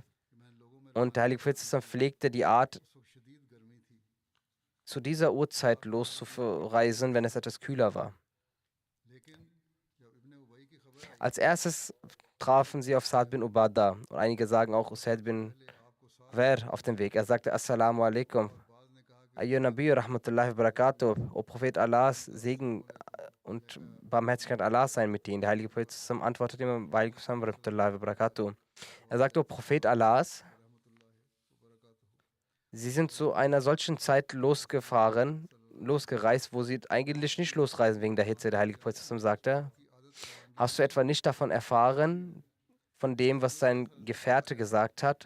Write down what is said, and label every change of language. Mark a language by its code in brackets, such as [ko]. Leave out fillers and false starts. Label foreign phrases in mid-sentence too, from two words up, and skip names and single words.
[de] Und der Heilige Prophet pflegte die Art, zu dieser Uhrzeit loszureisen, wenn es etwas kühler war. Als erstes trafen sie auf Sa'd bin Ubadah und einige sagen auch Usaid bin Wer auf dem Weg. Er sagte [ar] السلام عليكم. أيها نبي رحمة الله وبركاته. [de] O Prophet Allahs, Segen und Barmherzigkeit Allahs sein mit ihnen. Der Heilige Prophet antwortete ihm [ar] وعليكم السلام ورحمة الله وبركاته. [de] Er sagte, O Prophet Allahs, Sie sind zu einer solchen Zeit losgereist, wo Sie eigentlich nicht losreisen wegen der Hitze. Der Heilige Prophet sagte, hast du etwa nicht davon erfahren, von dem, was dein Gefährte gesagt hat?